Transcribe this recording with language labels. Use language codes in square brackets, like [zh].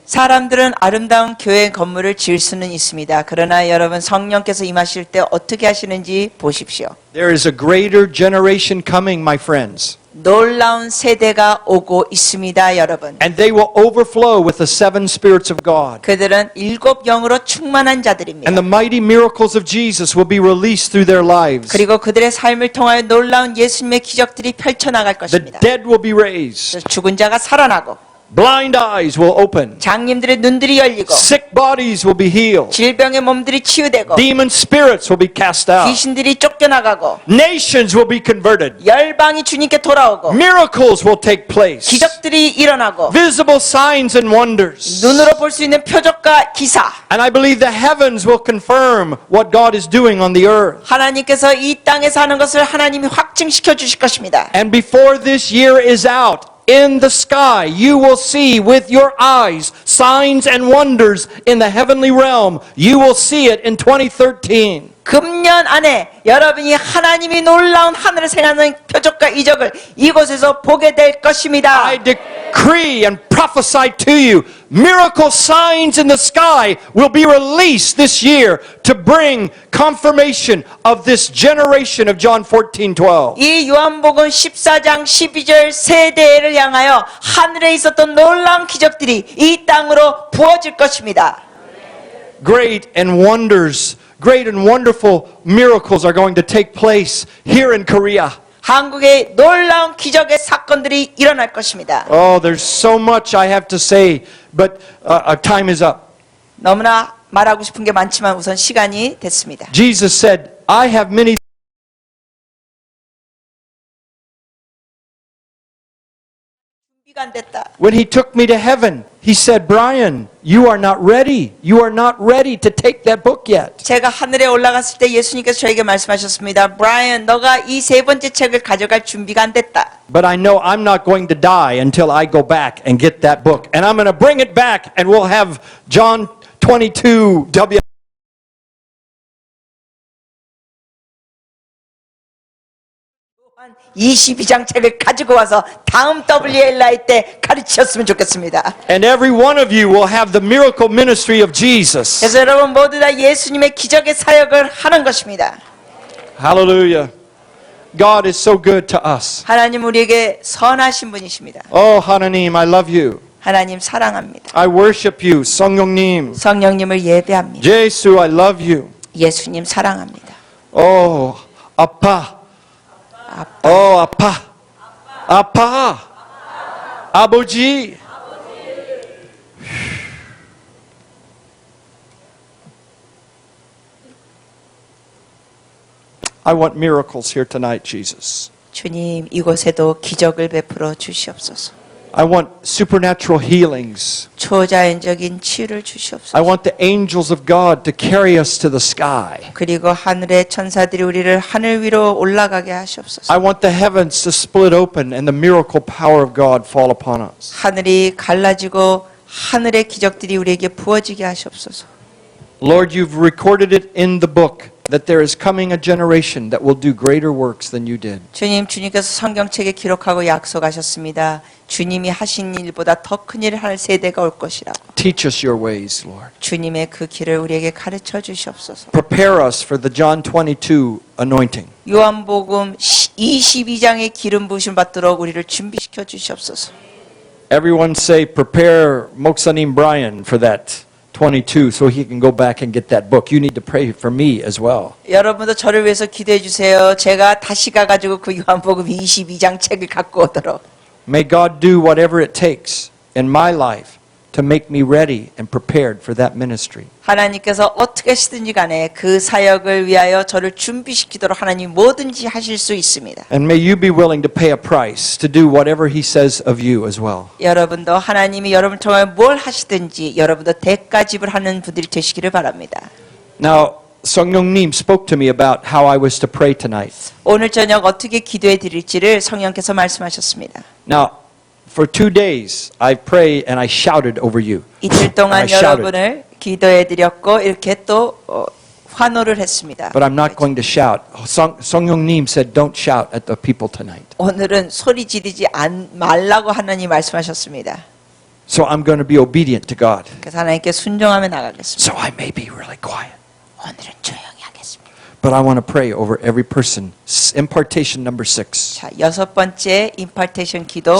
[ko] 사람들은 아름다운 교회 건물을 지을 수는 있습니다. 그러나 여러분 성령께서 임하실 때 어떻게 하시는지 보십시오. [en] There is a greater generation coming, my friends. [ko] 놀라운 세대가 오고 있습니다, 여러분. [en] And they will overflow with the seven spirits of God. [ko] 그들은 일곱 영으로 충만한 자들입니다. [en] And the mighty miracles of Jesus will be released through their lives. [ko] 그리고 그들의 삶을 통하여 놀라운 예수님의 기적들이 펼쳐나갈 [en] The [ko] 것입니다. [en] dead will be raised. [ko] 죽은 자가 살아나고 [en] Blind eyes will open. [ko] 장님들의 눈들이 열리고 [en] Sick bodies will be healed. [ko] 질병의 몸들이 치유되고 [en] Demon spirits will be cast out. [ko] 귀신들이 쫓겨나가고 [en] Nations will be converted. [ko] 열방이 주님께 돌아오고 [en] Miracles will take place. [ko] 기적들이 일어나고 [en] Visible signs and wonders. [ko] 눈으로 볼 수 있는 표적과 기사. [en] And I believe the heavens will confirm what God is doing on the earth. [ko] 하나님께서 이 땅에서 하는 것을 하나님이 확증시켜 주실 것입니다. [en] And before this year is out, in the sky, you will see with your eyes signs and wonders in the heavenly realm. You will see it in 2013. [ko] 금년 안에 여러분이 하나님이 놀라운 하늘을 생하는 표적과 이적을 이곳에서 보게 될 것입니다. [en] I decree and prophesy to you, miracle signs in the sky will be released this year to bring confirmation of this generation of John 14:12. [ko] 이 요한복음 14장 12절 세대를 향하여 하늘에 있었던 놀라운 기적들이 이 땅으로 부어질 것입니다. [en] Great and wonderful miracles are going to take place here in Korea. [ko] 한국의 놀라운 기적의 사건들이 일어날 것입니다. [en] Oh, there's so much I have to say, but time is up. [ko] 너무나 말하고 싶은 게 많지만 우선 시간이 됐습니다. [en] Jesus said, I have many [ko] 준비가 안 됐다. [en] When he took me to heaven, he said, Brian, you are not ready. You are not ready to take that book yet. [ko] 제가 하늘에 올라갔을 때 예수님께서 저에게 말씀하셨습니다. 브라이언, 너가 이 세 번째 책을 가져갈 준비가 안 됐다. [en] But I know I'm not going to die until I go back and get that book. And I'm going to bring it back and we'll have John 22 W. [ko] 22장 책을 가지고 와서 다음 WLI 때 가르치셨으면 좋겠습니다. [en] And every one of you will have the miracle ministry of Jesus. [ko] 그래서 여러분 모두 다 예수님의 기적의 사역을 하는 것입니다. [en] Hallelujah. God is so good to us. [ko] 하나님 우리에게 선하신 분이십니다. [en] Oh, 하나님, I love you. [ko] 하나님 사랑합니다. [en] I worship you. 성령님. [ko] 성령님을 예배합니다. [en] 예수, I love you. [ko] 예수님 사랑합니다. Oh, 아빠. Oh, 아빠. 아빠. 아버지. [en] I want miracles here tonight, Jesus. [ko] 주님 이곳에도 기적을 베풀어 주시옵소서. [en] I want supernatural healings. [ko] 초자연적인 치유를 주시옵소서. [en] I want the angels of God to carry us to the sky. [ko] 그리고 하늘의 천사들이 우리를 하늘 위로 올라가게 하시옵소서. [en] I want the heavens to split open and the miracle power of God fall upon us. [ko] 하늘이 갈라지고 하늘의 기적들이 우리에게 부어지게 하시옵소서. [en] Lord, you've recorded it in the book that there is coming a generation that will do greater works than you did. [ko] 주님께서 성경책에 기록하고 약속하셨습니다. 주님이 하신 일보다 더 큰 일을 할 세대가 올 것이라고. [en] Teach us your ways, Lord. [ko] 주님의 그 길을 우리에게 가르쳐 주시옵소서. [en] Prepare us for the John 22 anointing. [ko] 요한복음 22장의 기름 부으심 받도록 우리를 준비시켜 주시옵소서. [en] Everyone say, prepare 목사님 Brian for that 22 so he can go back and get that book. You need to pray for me as well. [ko] 여러분도 저를 위해서 기도해 주세요. 제가 다시 가가지고 그 요한복음 22장 책을 갖고 오도록. [en] May God do whatever it takes in my life to make me ready and prepared for that ministry. [ko] 하나님께서 어떻게 하시든지 간에 그 사역을 위하여 저를 준비시키도록 하나님 뭐든지 하실 수 있습니다. [en] And may you be willing to pay a price to do whatever he says of you as well. [ko] 여러분도 하나님이 여러분을 통해 뭘 하시든지 여러분도 대가 지불하는 분들이 되시기를 바랍니다. [en] Now, 성령님 spoke to me about how I was to pray tonight. [ko] 오늘 저녁 어떻게 기도해 드릴지를 성령께서 말씀하셨습니다. [en] Now, for 2 days, I prayed and I shouted over you. [ko] 이틀 [en] I [ko] 동안 [en] shouted. [ko] 여러분을 기도해 드렸고 이렇게 또 환호를 했습니다. [en] But I'm not going to shout. 성령님 said, don't shout at the people tonight. [ko] 오늘은 소리 지르지 말라고 하나님 말씀하셨습니다. [en] So I'm going to be obedient to God. [ko] 그래서 하나님께 순종하며 나가겠습니다. [en] So I may be really quiet. [ko] 오늘은 조용히 하겠습니다. [en] But I want to pray over every person. Impartation number 6. [ko] 자, 6번째 임파테이션 기도